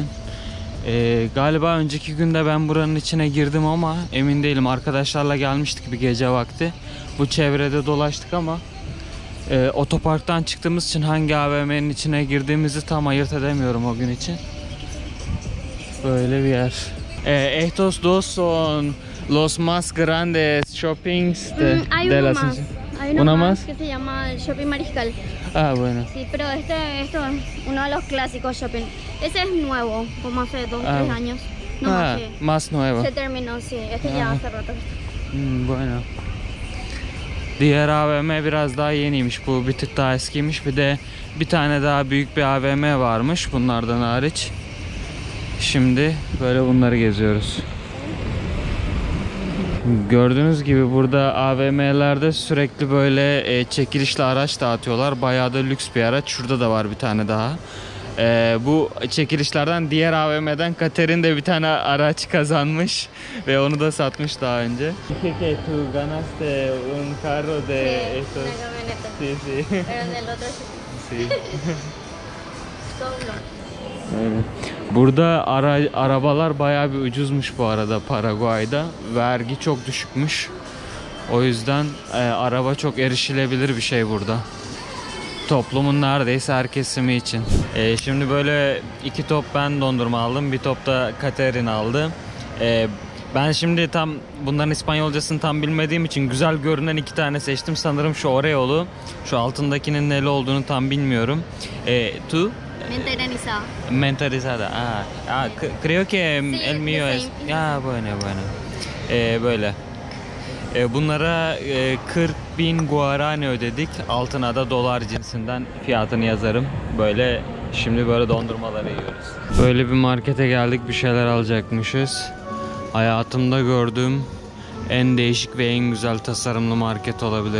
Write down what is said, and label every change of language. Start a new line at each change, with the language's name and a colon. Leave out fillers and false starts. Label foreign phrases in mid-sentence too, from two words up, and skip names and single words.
Turkish: Galiba önceki günde ben buranın içine girdim ama emin değilim. Arkadaşlarla gelmiştik bir gece vakti. Bu çevrede dolaştık ama otoparktan çıktığımız için hangi AVM'nin içine girdiğimizi tam ayırt edemiyorum o gün için. Böyle bir yer.
Spanish: Estos dos son los más grandes shoppings Hay de uno la más. ciudad. Hay uno ¿Una más más? que se llama Shopping Mariscal. Ah, bueno. Sí, pero esto es uno de los clásicos shopping. Ese es nuevo, como hace 2 o 3 Ah. años. No Ah, más, sí. más nuevo. Se terminó, sí. Este ya Ah. hace rato. Bueno.
Turkish: Diğer AVM biraz daha yeniymiş. Bu bir tık daha eskiymiş. Bir de bir tane daha büyük bir AVM varmış bunlardan hariç. Şimdi böyle bunları geziyoruz. Gördüğünüz gibi burada AVM'lerde sürekli böyle çekilişli araç dağıtıyorlar. Bayağı da lüks bir araç. Şurada da var bir tane daha. Bu çekilişlerden diğer AVM'den Katerin de bir tane araç kazanmış ve onu da satmış daha önce.
Spanish: Que tú ganaste un carro de Sí, estos. una camioneta. Sí, sí. Pero del otro Sí. solo.
Turkish: Öyle. Burada arabalar bayağı bir ucuzmuş bu arada Paraguay'da. Vergi çok düşükmüş. O yüzden araba çok erişilebilir bir şey burada. toplumun neredeyse her kesimi için. Şimdi böyle 2 top ben dondurma aldım, bir top da Katerin aldı. Ben şimdi tam bunların İspanyolcasını tam bilmediğim için güzel görünen 2 tane seçtim. Sanırım şu Oreo'lu, şu altındakinin neli olduğunu tam bilmiyorum.
Spanish: Tu? Menta granizada. Mentalizada. Creo que el mío es. Ya bueno.
Turkish: Böyle. Bunlara 40.000 guarani ödedik. Altına da dolar cinsinden fiyatını yazarım. Böyle şimdi böyle dondurmaları yiyoruz. Böyle bir markete geldik, bir şeyler alacakmışız. Hayatımda gördüğüm en değişik ve en güzel tasarımlı market olabilir.